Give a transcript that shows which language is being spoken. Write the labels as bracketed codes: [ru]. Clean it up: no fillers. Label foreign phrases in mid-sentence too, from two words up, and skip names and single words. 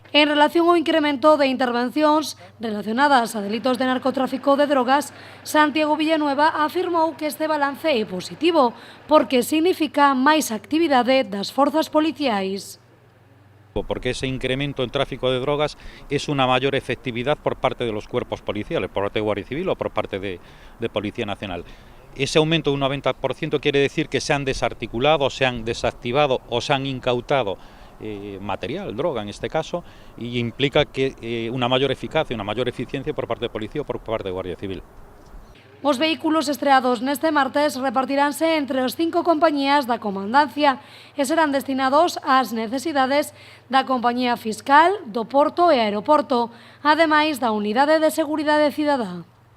[gl] En relación ao incremento de intervencións relacionadas a delitos de narcotráfico de drogas, Santiago Villanueva afirmou que este balance é positivo, porque significa máis actividade das forzas policiais. [es] Porque ese incremento en tráfico de drogas es una mayor efectividad por parte de los cuerpos policiales, por parte de Guardia Civil o por parte de Policía Nacional. Ese aumento de un 90% quiere decir que se han desarticulado, se han desactivado o se han incautado material, droga en este caso, y implica que una mayor eficacia, una mayor eficiencia por parte de Policía o por parte de Guardia Civil. [gl] Os vehículos estreados neste martes repartiránse entre as 5 compañías da Comandancia e serán destinados ás necesidades da Compañía Fiscal, do Porto e Aeroporto, ademais da Unidade de Seguridade Cidadá.